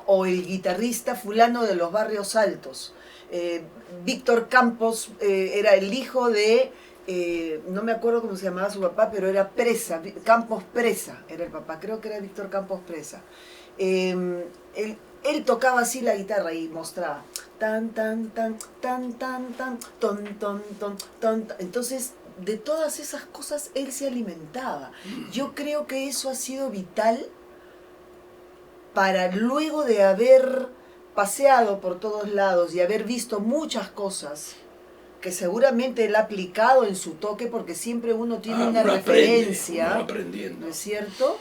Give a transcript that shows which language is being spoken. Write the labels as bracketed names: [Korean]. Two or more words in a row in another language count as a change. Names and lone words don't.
[Spanish] O el guitarrista fulano de los barrios altos. Víctor Campos era el hijo de, no me acuerdo cómo se llamaba su papá, pero era Presa, Campos Presa era el papá, creo que era Víctor Campos Presa. Él tocaba así la guitarra y mostraba tan tan tan tan tan tan ton ton ton ton. Entonces, de todas esas cosas él se alimentaba. Yo creo que eso ha sido vital para, luego de haber paseado por todos lados y haber visto muchas cosas que seguramente él ha aplicado en su toque, porque siempre uno tiene una referencia, ¿no es cierto?